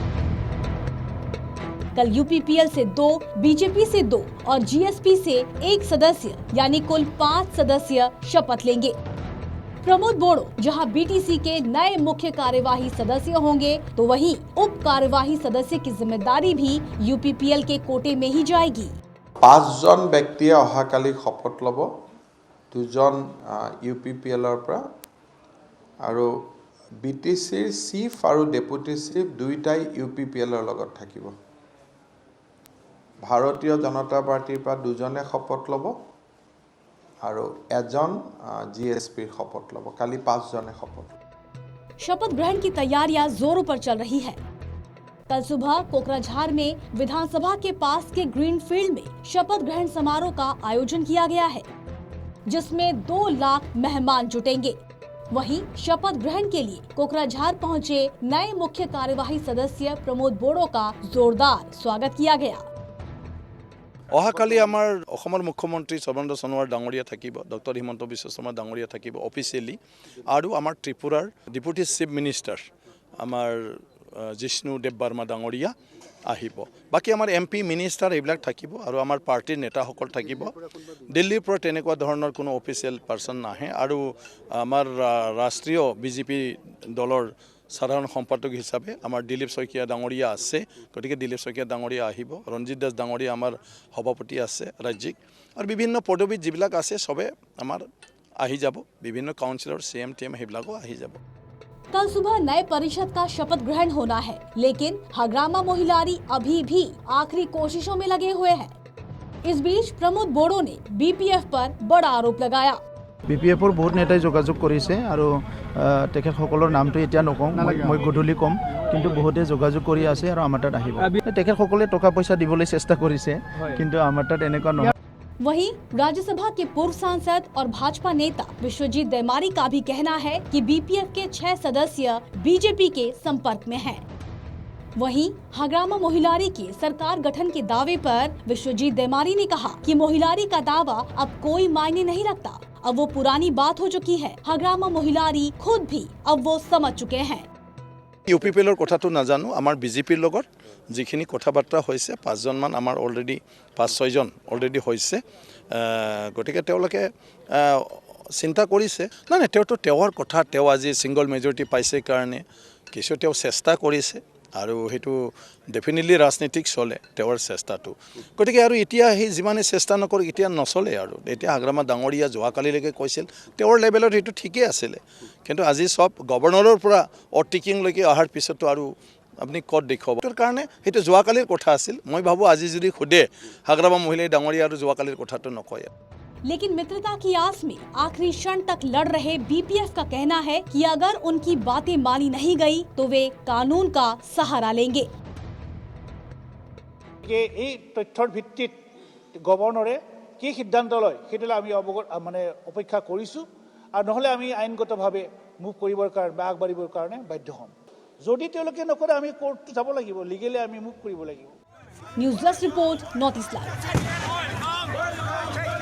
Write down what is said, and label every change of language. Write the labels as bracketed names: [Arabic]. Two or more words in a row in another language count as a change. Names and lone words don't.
[Hindi] कल यूपीपीएल से 2, बीजेपी से 2 और जीएसपी से 1 सदस्य यानी कुल 5 सदस्य शपथ लेंगे। प्रमोद बोड़ो जहां बीटीसी के नए मुख्य कार्यवाही सदस्य होंगे, तो वहीं उप कार्यवाही सदस्य की जिम्मेदारी भी यूपीपीएल के कोटे में ही जाएगी। [Assamese] 5 জন ব্যক্তিয়ে অহাকালি শপথ লব, 2 জন यूपीपीएलৰ পৰা আৰু बीटीसीৰ চিফ আৰু ডেপুটি চিফ দুইটাই यूपीपीएलৰ লগত থাকিব। ভাৰতীয় জনতা পাৰ্টিৰ পৰা 2 জনে শপথ লব আৰু 1জন जीएसपीৰ শপথ লব। কালি 5 জনে শপথ। [Hindi] शपथ ग्रहण की तैयारियां जोरों पर चल रही है। कल सुबह कोकराझार में विधानसभा के पास के ग्रीन फील्ड में शपथ ग्रहण समारोह का आयोजन किया गया है, जिसमें 2 लाख मेहमान जुटेंगे। वहीं शपथ ग्रहण के लिए कोकराझार पहुंचे नए मुख्य कार्यवाही सदस्य प्रमोद बोड़ो का जोरदार स्वागत किया गया। [Assamese] অহাকালি আমাৰ অসমৰ মুখ্যমন্ত্ৰী সৰ্বানন্দ সোণোৱাল ডাঙৰীয়া থাকিব, ডক্টৰ হিমন্ত বিশ্ব শৰ্মা ডাঙৰীয়া থাকিব অফিচিয়েলি, আৰু আমাৰ ত্ৰিপুৰাৰ ডেপুটি চিফ মিনিষ্টাৰ আমাৰ জিষ্ণু দেৱ বৰ্মা ডাঙৰীয়া আহিব। বাকী আমাৰ এমপি মিনিষ্টাৰ এইবিলাক থাকিব আৰু আমাৰ পাৰ্টিৰ নেতাসকল থাকিব। দিল্লীৰ পৰা তেনেকুৱা ধৰণৰ কোনো অফিচিয়েল পাৰ্চন নাহে আৰু আমাৰ ৰাষ্ট্ৰীয় বিজেপি দলৰ সাধারণ সম্পাদক হিসাবে আমার দিলীপ শইকীয়া ডাঙৰীয়া আছে, গতিকে দিলীপ শইকীয়া ডাঙৰীয়া আহিব। ৰঞ্জিত দাস ডাঙৰীয়া আমাৰ সভাপতি আছে ৰাজ্যিক, আৰু বিভিন্ন পদবী যিবিলাক আছে সবে আমাৰ আহি যাব। বিভিন্ন কাউন্সিলৰ [English] CM team [Assamese] সেইবিলাকো আহি যাব। [Hindi] कल सुबह नए परिषद का शपथ ग्रहण होना है, लेकिन हग्रामा मोहिलारी अभी भी आखिरी कोशिशों में लगे हुए हैं। इस बीच प्रमोद बोड़ो ने बीपीएफ पर बड़ा आरोप लगाया। [Assamese] বিপিএফৰ বহুত নেতাই যোগাযোগ কৰিছে আৰু তেখেতসকলৰ নামটো এতিয়া নকওঁ, মই গধূলি কম, কিন্তু বহুতে যোগাযোগ কৰি আছে আৰু আমাৰ তাত আহিব। তেখেতসকলে টকা পইচা দিবলৈ চেষ্টা কৰিছে, কিন্তু আমাৰ তাত এনেকুৱা নহয়। [Hindi] वहीं राज्यसभा के पूर्व सांसद और भाजपा नेता विश्वजीत देमारी का भी कहना है कि बीपीएफ के 6 सदस्य बीजेपी के संपर्क में हैं। वहीं हग्रामा मोहिलारी के सरकार गठन के दावे पर विश्वजीत देमारी ने कहा कि मोहिलारी का दावा अब कोई मायने नहीं रखता, अब वो पुरानी बात हो चुकी है। हग्रामा मोहिलारी खुद भी अब वो समझ चुके हैं। [Assamese] यूपीपीएলৰ কথাটো নাজানো, আমাৰ বিজেপিৰ লগত যিখিনি কথা বাৰ্তা হৈছে 5 জনমান আমাৰ অলৰেডি 5-6 জন অলৰেডি হৈছে, গতিকে তেওঁলোকে চিন্তা কৰিছে। নাই তেওঁৰ কথা, তেওঁ আজি সিংগল মেজৰিটি পাইছে কাৰণে কিছু তেওঁ চেষ্টা কৰিছে আৰু সেইটো ডেফিনেটলি ৰাজনীতিক চলে তেওঁৰ চেষ্টাটো। গতিকে আৰু এতিয়া সেই যিমানে চেষ্টা নকৰক এতিয়া নচলে আৰু। এতিয়া হগ্ৰামা ডাঙৰীয়া যোৱাকালিলৈকে কৈছিল তেওঁৰ লেভেলত সেইটো ঠিকেই আছিলে, কিন্তু আজি সব গভৰ্ণৰৰ পৰা অটিকিংলৈকে অহাৰ পিছতো আৰু আপুনি ক'ত দেখুৱাব। তাৰ কাৰণে সেইটো যোৱাকালিৰ কথা আছিল। মই ভাবোঁ আজি যদি সোধে হগ্ৰামা মহিলাই ডাঙৰীয়া আৰু যোৱাকালিৰ কথাটো নকয়। [Hindi] लेकिन मित्रता की आस में आखिरी क्षण तक लड़ रहे बीपीएफ का कहना है कि अगर उनकी बातें मानी नहीं गई तो वे कानून का सहारा लेंगे। [Assamese] এই তথ্যৰ ভিত্তিত গভৰ্ণৰে কি সিদ্ধান্ত লয় সেইটোলৈ আমি মানে অপেক্ষা কৰিছোঁ, আৰু নহ'লে আমি আইনগতভাৱে মুভ কৰিবৰ কাৰণে বা আগবাঢ়িবৰ কাৰণে বাধ্য হ'ম। যদি তেওঁলোকে নকৰে আমি কোৰ্ট যাব লাগিব, লিগেলি আমি মুভ কৰিব লাগিব। [Hindi] न्यूज़ डेस्क रिपोर्ट, नॉर्थ ईस्ट लाइव।